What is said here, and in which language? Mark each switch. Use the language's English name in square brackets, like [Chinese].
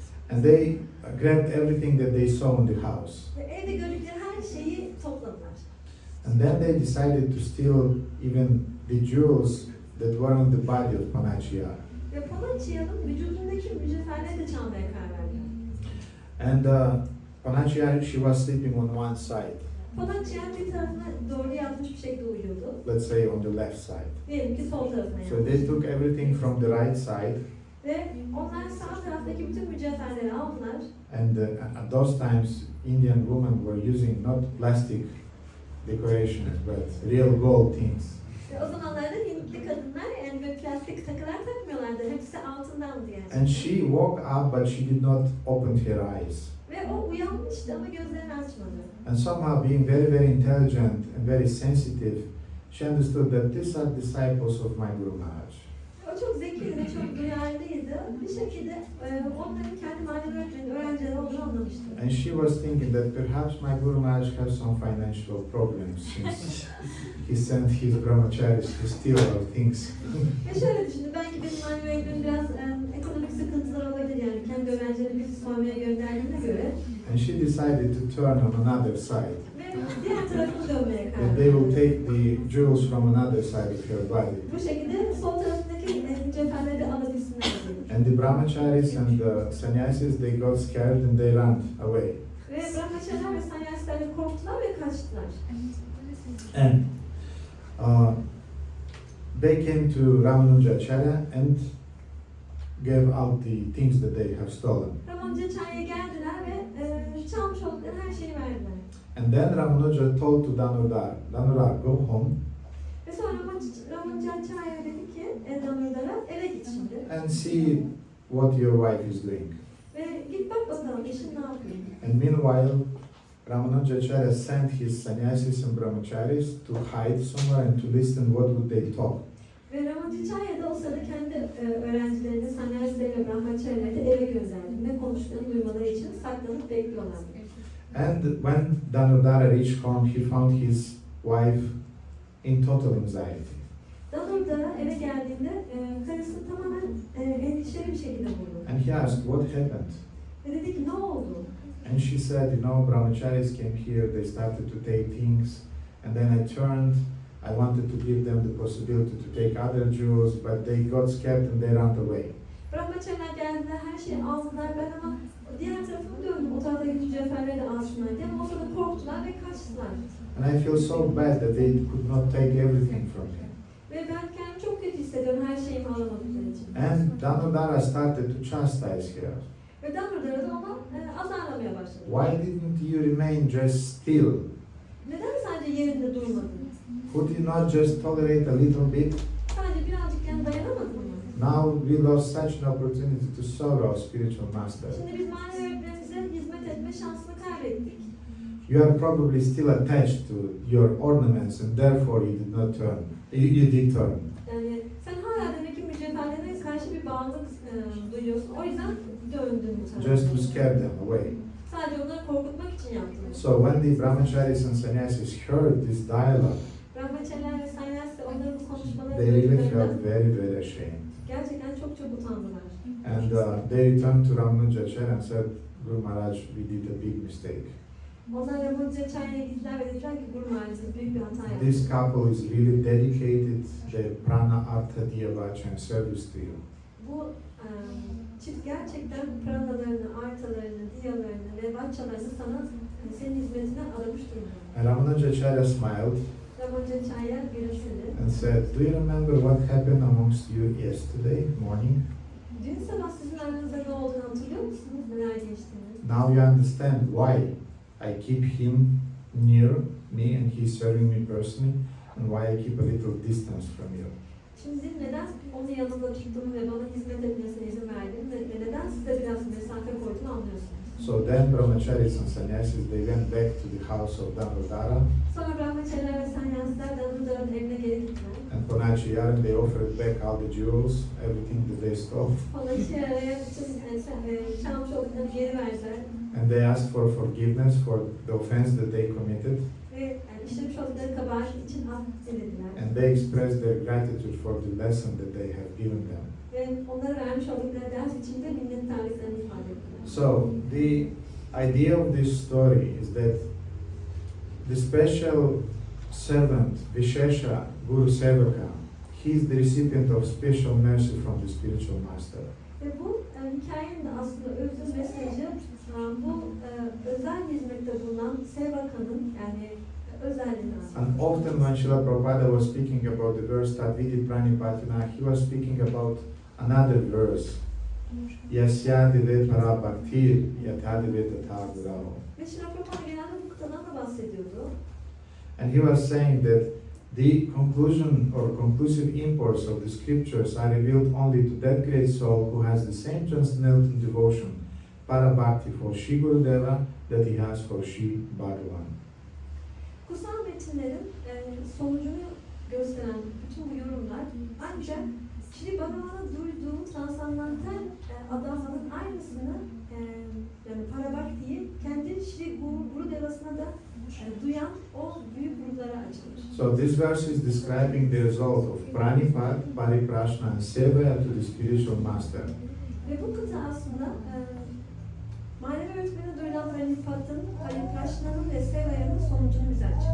[English] And they grabbed everything that they saw in the house. [Turkish] Ve evde gördükleri her şeyi topladılar. [English] And then they decided to steal even the jewels that were on the body of Panachiar. [Turkish] Ve Panachiar'ın vücudundaki mücevherleri de çalmaya karar verdiler. [English] And Panachiar, she was sleeping on one side, [Turkish] Panachiar bir tarafına doğru yatmış bir şekilde uyuyordu. [English] let's say on the left side. [Turkish] Diyelim ki sol tarafına [English] So [Turkish] yatmış. [English] they took everything from the right side, [Turkish] Ve onlar sağ taraftaki bütün mücevherleri aldılar. [English] and at those times Indian women were using not plastic decorations but real gold things. [Turkish] Ve o zamanlarda Hintli kadınlar yani böyle plastik takılar takmıyorlardı. Hepsi altındandı yani. [English] And she woke up but she did not open her eyes. [Turkish] Ve o uyanmıştı ama gözlerini açmadı. [English] And somehow being very, very intelligent and very sensitive, she understood that these are disciples of my Guru Maharaj. [Turkish] O çok zekiydi ve çok duyarlıydı. Bir şekilde onların kendi manevi öğretmenin öğrencileri olduğunu anlamıştı. [English] And she was thinking that perhaps my Guru Maharaj has some financial problems since he sent his brahmacharis to steal our things. [Turkish] Ve şöyle düşündü, belki benim manevi öğretmenim biraz ekonomik sıkıntılar olabilir yani. Kendi öğrencileri bizi soymaya gönderdiğine göre. [English] And she decided to turn on another side. [Turkish] Ve diğer tarafını dönmeye karar [English] That they will [Turkish] verdi. [English] take the jewels from another side of her body. [Turkish] Bu şekilde sol tarafındaki mücevherleri alabilsinler diye. [English] And the brahmacharis and the sannyasis, they got scared and they ran away. [Turkish] Ve brahmachariler ve sannyasiler de korktular ve kaçtılar. [English] And they came to Ramanujacharya and gave out the things that they have stolen. [Turkish] Ramanujacharya geldiler ve çalmış oldukları her şeyi verdiler. [English] And then Ramanuja told to Danurdar, Danurdar, go home [Turkish] Ve sonra Ramanujacharya dedi ki Danudar'a eve git şimdi. [English] and see what your wife is doing. [Turkish] Ve git bak bakalım eşin ne yapıyor. [English] And meanwhile, Ramanujacharya sent his sannyasis and brahmacharis to hide somewhere and to listen what would they talk. [Turkish] Ve Ramanujacharya da o sırada kendi öğrencilerini, sannyasileri ve brahmacharileri de eve gönderdi. Ne konuştuğunu duymaları için saklanıp bekliyorlardı. [English] And when Danurdara reached home, he found his wife in total anxiety. [Turkish] Danurdara eve geldiğinde karısını tamamen endişeli bir şekilde buldu. [English] And he asked, what happened? [Turkish] Ve dedi ki ne oldu? [English] And she said, you know, brahmacharis came here, they started to take things, and then I turned, I wanted to give them the possibility to take other jewels, but they got scared and they ran away. [Turkish] Brahmachariler geldiler, her şeyi aldılar. Ben ama diğer tarafımı döndüm, o taraftaki mücevherleri de alsınlar diye. Ama o sırada korktular ve kaçtılar. [English] And I feel so bad that they could not take everything from me. [Turkish] Ve ben kendimi çok kötü hissediyorum her şeyimi alamadıkları için. [English] And Danurdara started to chastise her. [Turkish] Ve Danurdara da ona azarlamaya başladı. [English] Why didn't you remain just still? [Turkish] Neden sadece yerinde durmadın? [English] Could you not just tolerate a little bit? [Turkish] Sadece birazcık yani dayanamadın mı? [English] Now we lost such an opportunity to serve our spiritual master. [Turkish] Şimdi biz manevi öğretmenimize hizmet etme şansını kaybettik. [English] You are probably still attached to your ornaments and therefore you did not turn. You did turn. [Turkish] Yani sen hala demek ki mücevherlerine karşı bir bağlılık duyuyorsun. O yüzden döndün bu tarafa. [English] Just to scare them away. [Turkish] Sadece onları korkutmak için yaptın. [English] So when the brahmacharis and sannyasis heard this dialogue, [Turkish] Brahmachariler ve sannyasiler onların bu konuşmalarını [English] they really [Turkish] duyduklarında [English] felt very, very ashamed. [Turkish] gerçekten çok çok utandılar. [English] And they returned to Ramanujacharya and said, Guru Maharaj, we did a big mistake. [Turkish] Onlar Ramanujacharya gittiler ve dediler ki Guru Maharaj'ın büyük bir hata yaptı. [English] This couple is really dedicated their prana, artha, diyavacha and service to you. [Turkish] Bu çift gerçekten pranalarını, artalarını, diyalarını ve vaçalarını sana senin hizmetine adamış durumda. [English] And Ramanujacharya smiled [Turkish] Ramanujacharya gülümsedi. [English] and said, do you remember what happened amongst you yesterday morning? [Turkish] Dün sabah sizin aranızda ne olduğunu hatırlıyor musunuz? Neler geçtiğini? [English] Now you understand why I keep him near me and he's serving me personally, and why I keep a little distance from you. [Turkish] Şimdi neden onu yanında tuttuğumu ve bana hizmet etmesine izin verdiğimi ve neden size biraz mesafe koyduğunu anlıyorsunuz. [English] So then brahmacharis and sannyasis, they went back to the house of Danurdara [Turkish] Sonra brahmachariler ve sannyasiler Danudara'nın evine geri gittiler. [English] and Ponachiyar, they offered back all the jewels, everything that they stole, [Turkish] Ponachiyar'a bütün çalmış olduklarını geri verdiler. [English] and they asked for forgiveness for the offense that they committed, [Turkish] Ve işlemiş oldukları kabahat için af dilediler. [English] and they expressed their gratitude for the lesson that they have given them. [Turkish] Ve onlara vermiş oldukları ders için de minnettarlıklarını ifade ettiler. [English] So the idea of this story is that the special servant, Vishesha Guru Sevaka, he is the recipient of special mercy from the spiritual master. [Turkish] Ve bu hikayenin de aslında özlü mesajı bu özel hizmette bulunan Sevaka'nın yani özelliğini aslında. [English] And often when Srila Prabhupada was speaking about the verse Tadvidi Pranipatina, he was speaking about another verse. [Sanskrit] Yasyadive parabhaktir yatadive tathagrao. [Turkish] Ve Srila Prabhupada genelde bu kıtadan da bahsediyordu. [English] And he was saying that the conclusion or conclusive imports of the scriptures are revealed only to that great soul who has the same transcendental devotion, parabhakti for Shri Gurudeva, that he has for Shri Bhagavan. [Turkish] Kutsal metinlerin sonucunu gösteren bütün bu yorumlar ancak Shri Bhagavan'a duyduğu transandantal adamanın aynısını yani parabhaktiyi kendi Shri Gurudevasına da duyan o büyük ruhlara açılır. [English] So this verse is describing the result of Pranipat, Pariprashna and Sevaya to the spiritual master. [Turkish] Ve bu kıta aslında manevi öğretmene duyulan Pranipat'ın, Pariprashna'nın ve Sevaya'nın sonucunu bize açıklıyor.